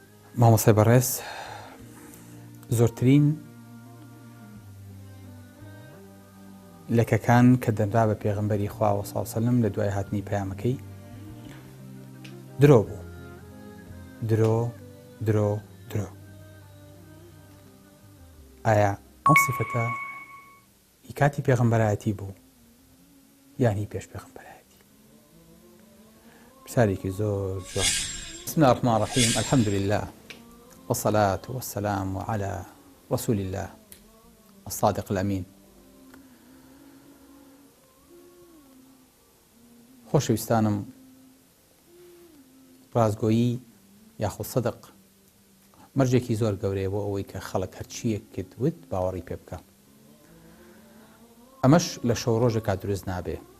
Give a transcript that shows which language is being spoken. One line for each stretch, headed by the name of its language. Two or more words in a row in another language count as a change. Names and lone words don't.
Central Kurdish: مامۆسای بەڕێز زۆرترین لەکەکان کە دەنرا بە پێغەمبەری خوا
Arabic: سەڵ سەلەم
Central Kurdish: لە دوای هاتنی پەیامەکەی درۆ بوو. درۆ ئایا ئەم سیفەتە هی کاتی پێغەمبەرایەتی بوو یان هی پێش پێغەمبەرایەتی؟ پرسیارێکی زۆر جوان.
Arabic: بسم الله الرحمن الرحيم الحمد لله والصلاة والسلام على رسول الله الصادق الأمين.
Central Kurdish: خۆشەویستانم، ڕازگۆیی یاخود سەدق مەرجێکی زۆر گەورەیە بۆ ئەوەی کە خەڵک هەرچیەکت وت باوەڕی پێ بکە. ئەمەش لە شەو ڕۆژێکا دروست نابێ.